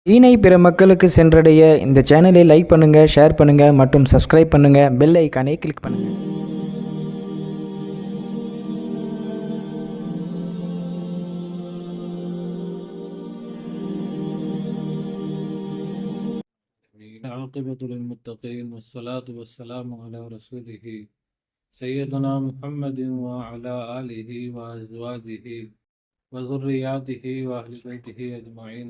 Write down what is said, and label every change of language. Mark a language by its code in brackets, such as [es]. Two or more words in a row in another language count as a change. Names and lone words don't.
[ta] தீனை பிற மக்களுக்கு சென்றடைய இந்த சேனலை லைக் பண்ணுங்கள், ஷேர் பண்ணுங்கள் மற்றும் சப்ஸ்கிரைப் பண்ணுங்கள். [en] bell icon [ta] கிளிக் பண்ணுங்கள். [ar] عاقبة للمتقين والصلاة والسلام على رسوله سيدنا محمد وعلى آله وأزواجه وذرياته وأهل بيته أجمعين.